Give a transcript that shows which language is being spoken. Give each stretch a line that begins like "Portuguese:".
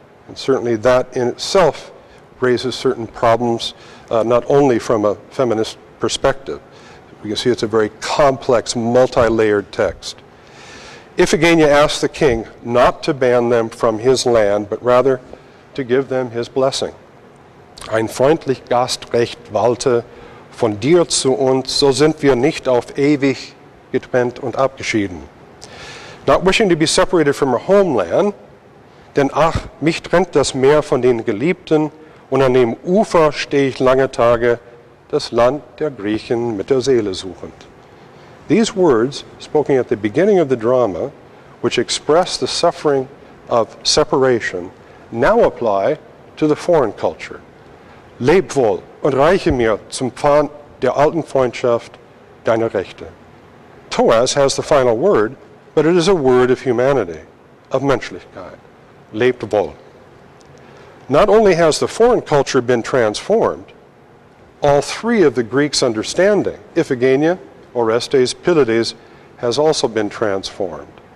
English: And certainly that in itself raises certain problems, not only from a feminist perspective. We can see it's a very complex, multi-layered text. Iphigenia asks the king not to ban them from his land, but rather to give them his blessing.
German: Ein freundlich Gastrecht walte von dir zu uns, so sind wir nicht auf ewig getrennt und abgeschieden.
English: Not wishing to be separated from her homeland,
German: denn ach, mich trennt das Meer von den Geliebten, und an dem Ufer stehe ich lange Tage, das Land der Griechen mit der Seele suchend.
English: These words, spoken at the beginning of the drama, which express the suffering of separation, now apply to the foreign culture.
German: Leb wohl und reiche mir zum Pfand der alten Freundschaft deine Rechte.
English: Thoas has the final word, but it is a word of humanity, of Menschlichkeit.
German: Lebt wohl.
English: Not only has the foreign culture been transformed, all three of the Greeks' understanding, Iphigenia, Orestes, Pylades, has also been transformed.